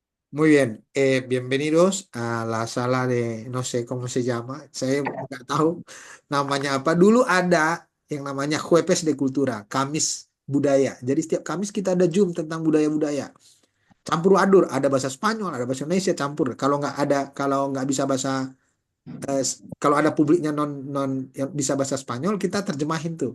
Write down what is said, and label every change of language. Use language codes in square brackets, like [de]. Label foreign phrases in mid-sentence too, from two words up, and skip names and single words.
[es] Muy bien, bienvenidos a la sala de, no sé cómo se llama, [id] saya nggak tahu namanya apa. Dulu ada yang namanya Jueves de Cultura, Kamis Budaya. Jadi setiap Kamis kita ada Zoom tentang budaya-budaya. Campur aduk, ada bahasa Spanyol, ada bahasa Indonesia campur. Kalau nggak bisa bahasa, kalau ada publiknya non non yang bisa bahasa Spanyol, kita terjemahin tuh.